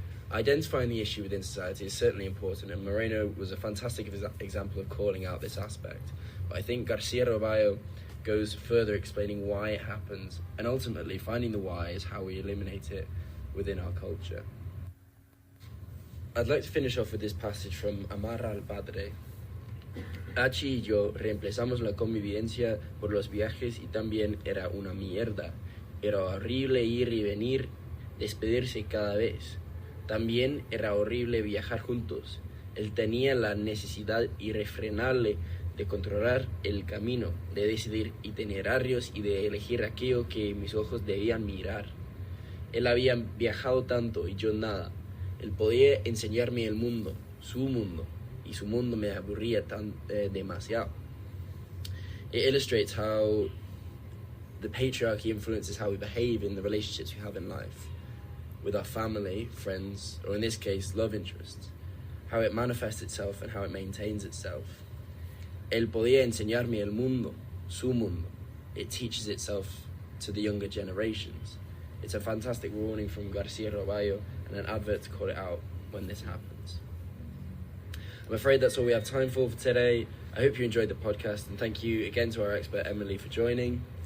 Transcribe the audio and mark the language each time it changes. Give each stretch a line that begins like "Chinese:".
English: Identifying the issue within society is certainly important, and Moreno was a fantastic example of calling out this aspect. But I think Garcia Robayo goes further, explaining why it happens, and ultimately finding the why is how we eliminate it within our culture. I'd like to finish off with this passage from Amar al Padre.
Spanish: Hachi y yo reemplazamos la convivencia por los viajes y también era una mierda. Era horrible ir y venir, despedirse cada vez. También era horrible viajar juntos. Él tenía la necesidad irrefrenable de controlar el camino, de decidir itinerarios y de elegir aquello que mis ojos debían mirar. Él había viajado tanto y yo nada. Él podía enseñarme el mundo, su mundo, y su mundo me aburría demasiado.
English: It illustrates how the patriarchy influences how we behave in the relationships we have in life, with our family, friends, or in this case, love interests, how it manifests itself and how it maintains itself.
Spanish: Él podía enseñarme el mundo, su mundo.
English: It teaches itself to the younger generations. It's a fantastic warning from Garcia Robayo and an advert to call it out when this happens. I'm afraid that's all we have time for today. I hope you enjoyed the podcast, and thank you again to our expert Emily for joining.